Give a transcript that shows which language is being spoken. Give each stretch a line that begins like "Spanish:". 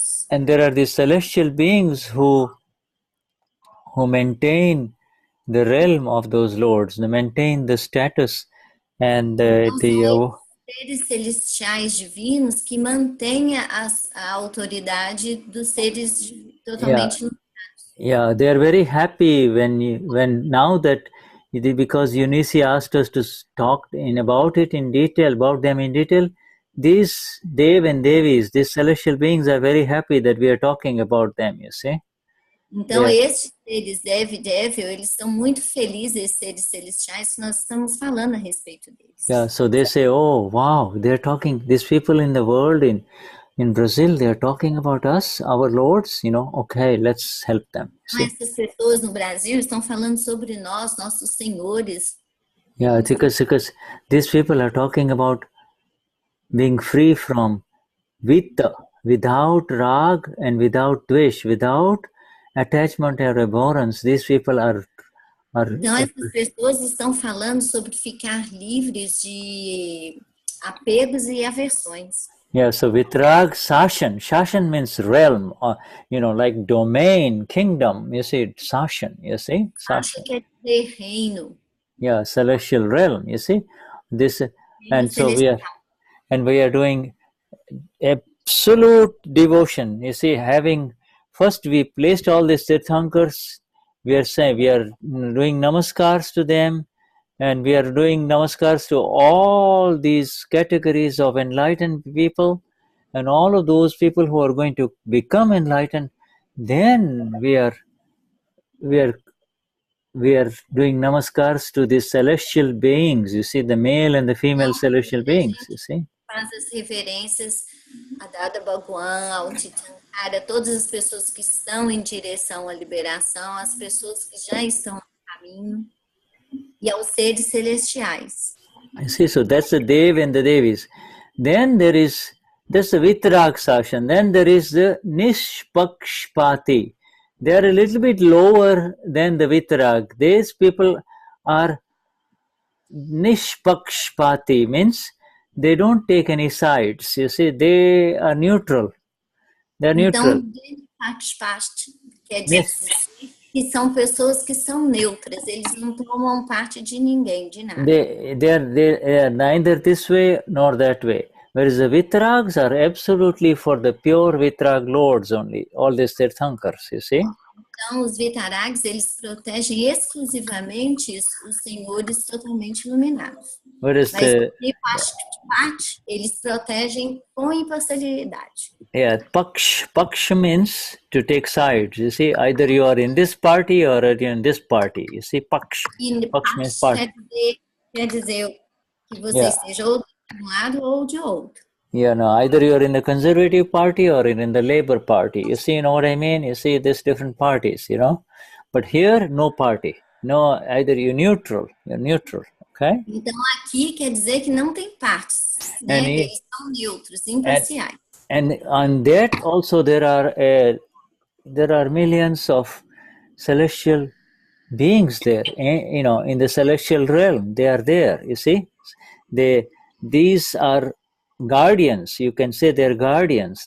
English: And there are these celestial beings who maintain the realm of those lords, they maintain the status and
Portuguese: seres celestiais divinos que mantêm a autoridade dos seres totalmente
English: Yeah, they are very happy when now that, because Eunice asked us to talk about them in detail. These Dev and Devis, these celestial beings are very happy that we are talking about them, you see.
Portuguese: Então, esses seres Dev e Devil, eles estão muito felizes, esses seres celestiais, que nós estamos falando a respeito deles.
English: Yeah, so they say, oh, wow, they're talking, these people in the world, in Brazil, they're talking about us, our lords, you know, okay, let's help them.
Portuguese: Essas pessoas no Brasil estão falando sobre nós, nossos senhores.
English: Yeah, because these people are talking about being free from Vitta, without rag and without dvesh, without attachment or abhorrence. These people are
Portuguese: Então, essas pessoas estão falando sobre ficar livres de apegos e aversões.
English: Yeah, so Vitrag Sashan. Sashan means realm, or, you know, like domain, kingdom. You see, Sashan, you see?
Portuguese: Sashan quer dizer reino.
English: Yeah, celestial realm, you see? This, and so we are doing absolute devotion. You see, having first we placed all these Tirthankars, we are saying we are doing namaskars to them, and we are doing namaskars to all these categories of enlightened people, and all of those people who are going to become enlightened. Then we are doing namaskars to these celestial beings. You see, the male and the female celestial beings. You see.
Portuguese: Faz as reverências a Dada Bhagwan, ao Titankara, todas as pessoas que estão em direção à liberação, as pessoas que já estão no caminho, e aos seres celestiais.
English: You see, so that's the Dev and the Devis. Then that's the Vitrag Sashan. Then there is the Nishpakshpati. They are a little bit lower than the Vitrag. These people are Nishpakshpati, means they don't take any sides. You see, they are neutral. They are neutral.
Portuguese: Então, Nishpakshpati quer dizer que são pessoas que são neutras. Eles não tomam parte de ninguém, de nada.
English: They are neither this way nor that way. Whereas the Vitrags are absolutely for the pure Vitrag lords only. All these Tirthankars, you see.
Portuguese: Então, os Vitarags, eles protegem exclusivamente os senhores totalmente iluminados.
English: Whereas
Portuguese: Mas os Nishpakshpati, eles protegem com imparcialidade.
English: Yeah, Paksha means to take sides. You see, either you are in this party or in this party. You see, Paksha. Paksha means party.
Portuguese: Quer dizer que você esteja ou de um lado ou de outro.
English: Yeah, no, either you are in the Conservative Party or in the Labour Party. You see, you know what I mean? You see, there's different parties, you know. But here, no party. No, either you're neutral, okay?
Portuguese: Então, aqui quer dizer que não tem partes, né? Eles são neutros, imparciais.
English: And on that also there are millions of celestial beings there, you know, in the celestial realm. They are there, you see. These are guardians, you can say they're guardians.